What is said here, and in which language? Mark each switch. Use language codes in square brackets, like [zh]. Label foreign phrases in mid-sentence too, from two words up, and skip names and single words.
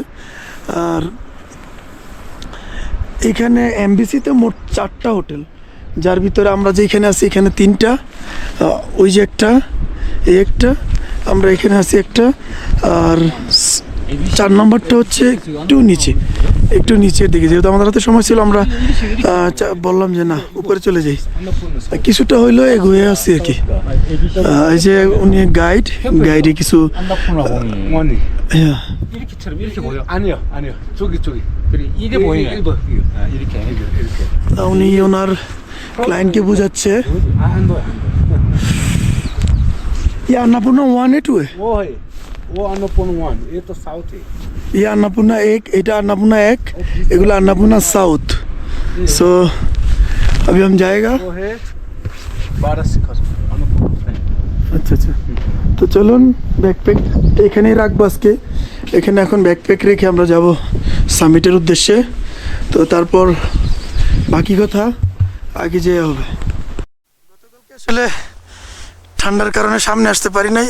[bn] আর এখানে এমবিসিতে মোট 4টা হোটেল, যার ভিতরে আমরা যেখানে আছি এখানে 3টা, ওই যে একটা, এই একটা, আমরা এখানে আছি একটা। আর 4 নম্বরটা হচ্ছে একটু নিচের দিকে, যেহেতু আমাদের হাতে সময় ছিল আমরা বললাম যে না উপরে চলে যাই, কিছুটা হইলেও এগিয়ে আসছি আর কি। এই যে উনি গাইডে কিছু [ko] 이렇게처럼 이렇게 보여? 아니요. 저기. 그래 이게 보이네. 이렇게. [bn] উনি ওনার ক্লায়েন্টকে বোঝাচ্ছে [ko] 안 보여. [hi] ইয়া अन्नपूर्णा 1 है 2 है वो अन्नपूर्णा 1 ये तो साउथ है। ये अन्नपूर्णा 1, এটা अन्नपूर्णा 1, এগুলো अन्नपूर्णा साउथ। सो अभी हम जाएगा। वो है बारहसिंगा अन्नपूर्णा। [bn] আচ্ছা তো চলুন ব্যাকপ্যাক এখানেই রাখবো আজকে। এখানে এখন ব্যাকপ্যাক রেখে আমরা যাব সামিটের উদ্দেশ্যে। তো তারপর বাকি কথা আগে যেয়ে হবে। গতকালকে আসলে ঠান্ডার কারণে সামনে আসতে পারি নাই।